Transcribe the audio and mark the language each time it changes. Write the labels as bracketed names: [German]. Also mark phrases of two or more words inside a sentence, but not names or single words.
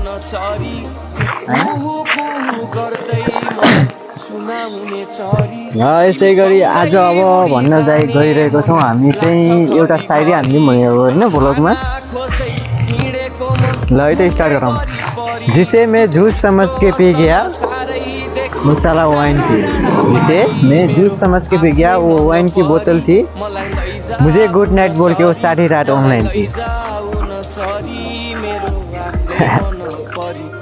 [Nepali] यसै गरी आज अब भन्न गइरहेको छौँ हामी चाहिँ एउटा सायरी हानिदिउँ भनेको होइन भ्लगमा ल है त स्टार्ट गरौँ [Hindi] जिसे मैं जूस समझ के पी गया मसाला वाइन थी जिसे मैं जूस समझ के पी गया वो वाइन की बोतल थी मुझे [English] good night [Hindi] बोल के वो सारी रात ऑनलाइन थी